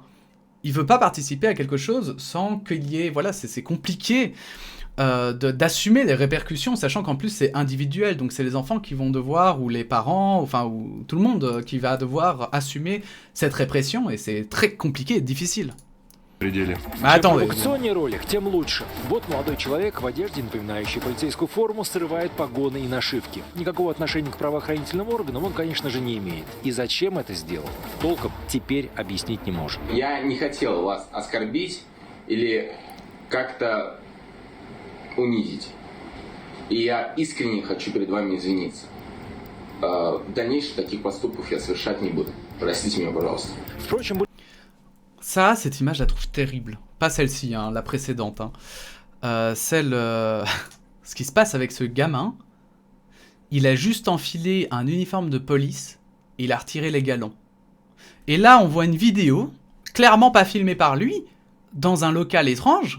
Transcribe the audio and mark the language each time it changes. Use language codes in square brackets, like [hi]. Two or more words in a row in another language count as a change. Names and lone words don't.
[fr] Il veut pas participer à quelque chose sans qu'il y ait... Voilà, c'est compliqué d'assumer les répercussions, sachant qu'en plus c'est individuel. Donc c'est les enfants qui vont devoir, ou les parents, enfin, ou tout le monde qui va devoir assumer cette répression. Et c'est très compliqué et difficile. [ru] Чем провокационнее ролик, тем лучше. Вот молодой человек в одежде, напоминающей полицейскую форму, срывает погоны и нашивки. Никакого отношения к правоохранительным органам он, конечно же, не имеет. И зачем это сделал, толком теперь объяснить не может. Я не хотел вас оскорбить или как-то унизить. И я искренне хочу перед вами извиниться. Дальнейших таких поступков я совершать не буду. Простите меня, пожалуйста. Впрочем, [fr] ça, cette image, je la trouve terrible. Pas celle-ci, hein, la précédente. Hein. Ce qui se passe avec ce gamin, il a juste enfilé un uniforme de police et il a retiré les galons. Et là, on voit une vidéo, clairement pas filmée par lui, dans un local étrange.